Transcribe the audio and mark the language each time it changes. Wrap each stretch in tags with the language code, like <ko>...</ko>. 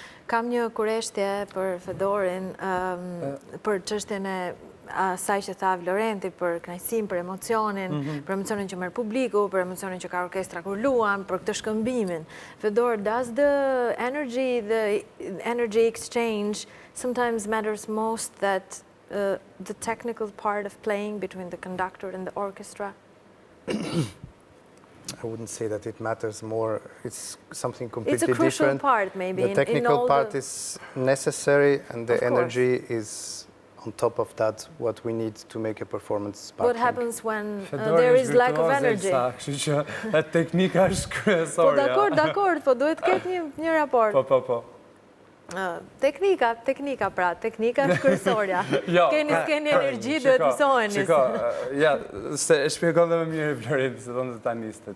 <sq>Kam një kureshtje për Fedorin, për çështjen e asaj që tha Vlorenti, për kënaqësinë, për emocionin që merr publiku, për emocionin që ka orkestra kur luan, për këtë shkëmbimin.</sq> <en>Fedor, does the energy exchange sometimes matters most that the technical part of playing between the conductor and the orchestra? I wouldn't say that it matters more. It's something completely different. It's a crucial part, maybe. The technical part is necessary, and the energy is on top of that what we need to make a performance sparkling. What happens when there is lack of energy?</en> <sq>Kështu që teknika është kryesore. Po dakord, po duhet të ketë një raport. Po. Teknika pra, teknika është kërësorja. Keni energji, duhet mësoheni. Shiko, se e shpjegon dhe më mirë Florit, se thonë të taniste.</sq>